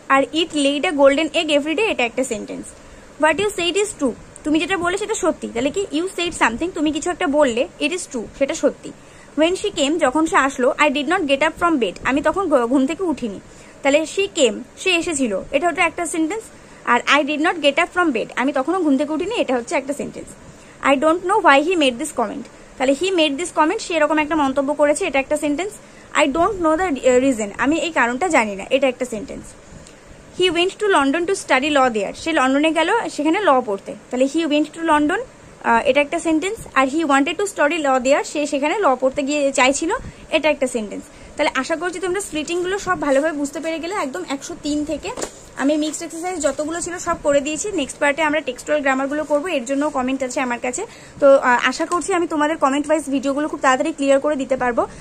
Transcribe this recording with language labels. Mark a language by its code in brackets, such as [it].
[en] আর it laid a golden egg everyday, [bn] এটা একটা sentence. [en] what you said is true, [bn] তুমি যেটা বললে সেটা সত্যি, তাহলে কি [en] you said something, [bn] তুমি কিছু একটা বললে, [en] it is true, [bn] সেটা সত্যি। [en] When she came, [bn] যখন সে আসলো, [en] I did not get up from bed, [bn] আমি তখন ঘুম থেকে উঠিনি, তাহলে [en] she came, [bn] সে এসেছিল, এটা হচ্ছে একটা sentence. আর [en] I did not get up from bed, [bn] আমি তখনও ঘুম থেকে উঠিনি, এটা হচ্ছে একটা sentence. [en] I don't know why he made this comment, [bn] তাহলে [en] he made this comment, [bn] সে এরকম একটা মন্তব্য করেছে, এটা একটা sentence. [en] I don't know the reason, [bn] আমি এই কারণটা জানি না, এটা একটা sentence. [en] He went to London to study law there, [bn] সে লন্ডনে গেল সেখানে ল পড়তে, তাহলে [en] he went to London, [bn] এটা একটা sentence. আর [en] he wanted to study law there, [bn] সে সেখানে ল পড়তে গিয়ে চাইছিল, এটা একটা সেন্টেন্স। তাহলে আশা করছি তোমরা স্প্লিটিংগুলো সব ভালোভাবে বুঝতে পেরে গেলে। একদম 103 থেকে আমি মিক্সড এক্সারসাইজ যতগুলো ছিল সব করে দিয়েছি। নেক্সট পার্টে আমরা টেক্সচুয়াল গ্রামারগুলো করবো, এর জন্য কমেন্ট আছে আমার কাছে। তো আশা করছি আমি তোমাদের কমেন্ট ওয়াইজ ভিডিওগুলো খুব তাড়াতাড়ি ক্লিয়ার করে দিতে পারবো।